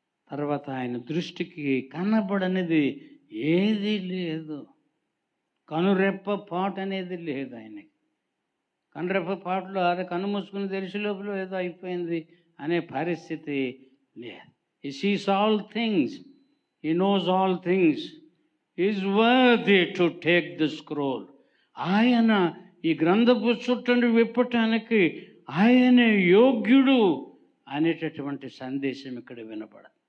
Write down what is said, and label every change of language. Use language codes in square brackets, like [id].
[te] తర్వాత ఆయన దృష్టికి కనబడనిది ఏది లేదు. కనురెప్ప పాటు అనేది లేదు ఆయనకి. కనురెప్ప పాటలో అదే కన్ను మూసుకుని తెలిసి లోపల ఏదో అయిపోయింది అనే పరిస్థితి లేదు. [en] He sees all things. He knows all things. He is worthy to take the scroll. [te] ఆయన ఈ గ్రంథపు చుట్టను విప్పటానికి ఆయనే యోగ్యుడు అనేటటువంటి సందేశం ఇక్కడ వినపడ.